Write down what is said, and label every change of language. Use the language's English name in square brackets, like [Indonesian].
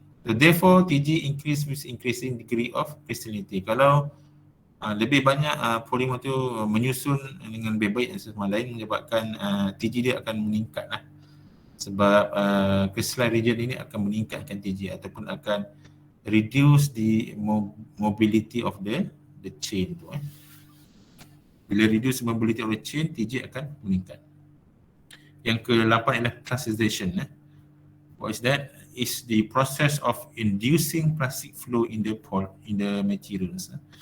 [English] So therefore TG increase with increasing degree of crystallinity. [Malay] Kalau lebih banyak polimer tu menyusun dengan lebih baik dan sama lain, menyebabkan TG dia akan meningkat lah. Sebab crystalline region ini akan meningkatkan TG ataupun akan [English] reduce the mobility of the chain [Malay] tu. Bila [English] reduce mobility of the chain, TG [Malay] akan meningkat. Yang ke-8 adalah plasticization. [English] What is that? Is the process of inducing plastic flow in the materials.